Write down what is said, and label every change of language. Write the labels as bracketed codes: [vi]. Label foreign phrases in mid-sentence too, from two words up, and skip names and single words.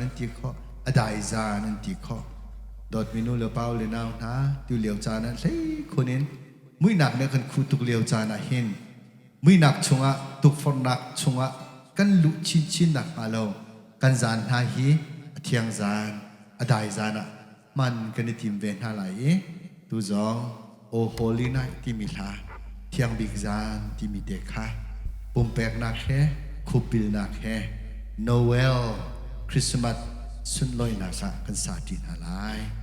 [hmr] an ti kho adai zan an ti kho dot minu le pau le naw na tu liao cha na hlei khunin mui nak ne kan khu tuk liao cha na hin mui nak chunga tuk for nak chunga kan lu chin chin nak alo kan zan ha hi thiang zan adai zana man kan tim ven ha lai tu zong o [en] holy night [hmr] ti mi tha thiang bik zan ti mi te kha pum pek nak he khupil nak he Noel Christmas sun loi na sa kan sa tin ha lai